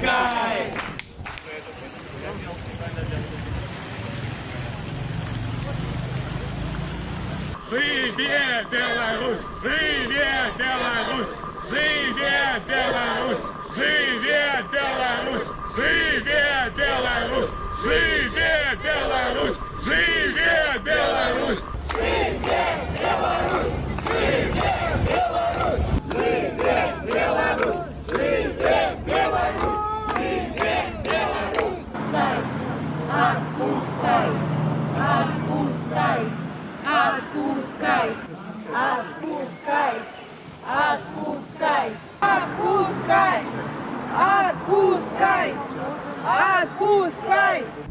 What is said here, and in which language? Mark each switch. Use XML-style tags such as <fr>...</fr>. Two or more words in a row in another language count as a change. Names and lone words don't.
<be>Живе Беларусь! Живе Беларусь! Живе Беларусь! Живе Живе Беларусь! Живе Беларусь! Живе Беларусь!</be> <ru>Отпускай, отпускай, отпускай, отпускай, отпускай, отпускай, отпускай, отпускай.</ru>